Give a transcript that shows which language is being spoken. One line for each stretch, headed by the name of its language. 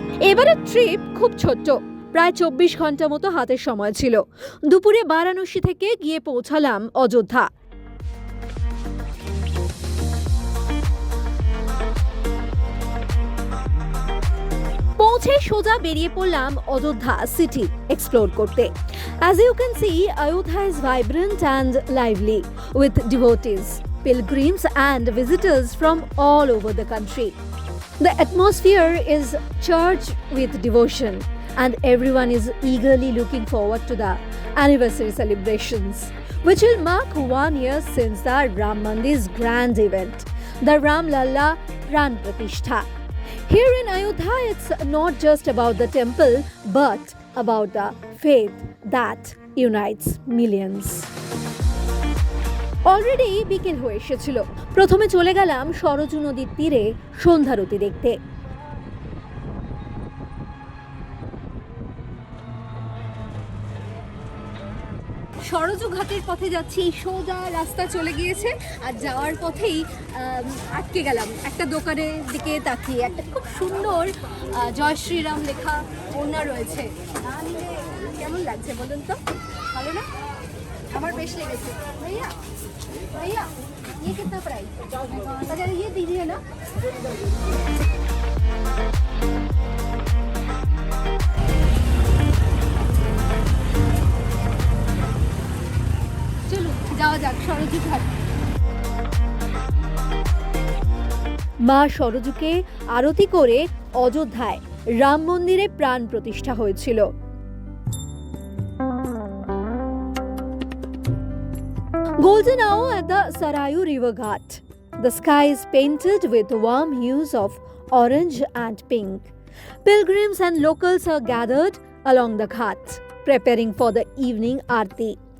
Bangla: এবারের ট্রিপ খুব ছোট্ট, প্রায় 24 ঘন্টা মতো হাতের সময় ছিল। দুপুরে বারাণসী থেকে গিয়ে পৌঁছালাম অযোধ্যা। পৌঁছে সোজা বেরিয়ে পড়লাম অযোধ্যা সিটি এক্সপ্লোর করতে।
English: As you can see, Ayodhya is vibrant and lively with devotees, pilgrims and visitors from all over the country. The atmosphere is charged with devotion and everyone is eagerly looking forward to the anniversary celebrations, which will mark 1 year since the Ram Mandir's grand event, the Ram Lalla Pran Pratishtha. Here in Ayodhya, it's not just about the temple, but about the faith that unites millions.
Bangla: Already বিকেল হয়ে এসেছিল। প্রথমে চলে গেলাম সরজু নদীর তীরে সন্ধ্যারতি দেখতে। সরজু ঘাটের পথে যাচ্ছি, সোজা রাস্তা চলে গিয়েছে আর যাওয়ার পথেই আটকে গেলাম একটা দোকানের দিকে তাকিয়ে। একটা খুব সুন্দর জয় শ্রীরাম লেখা ওড়না রয়েছে। কেমন লাগছে বলুন তো? ভালো না? আমার বেশ লেগেছে।
Hindi: ভাইয়া भैया ये कितना प्राइस? अगर ये दीजिए ना।
Bangla: চলো যাওয়া যাক সরজু ঘাট। মা সরজুকে আরতি করে অযোধ্যায় রাম মন্দিরে প্রাণ প্রতিষ্ঠা হয়েছিল।
English: Golden hour at the Sarayu River Ghat. The sky is painted with warm hues of orange and pink. Pilgrims and locals are gathered along the ghat, preparing for the evening aarti.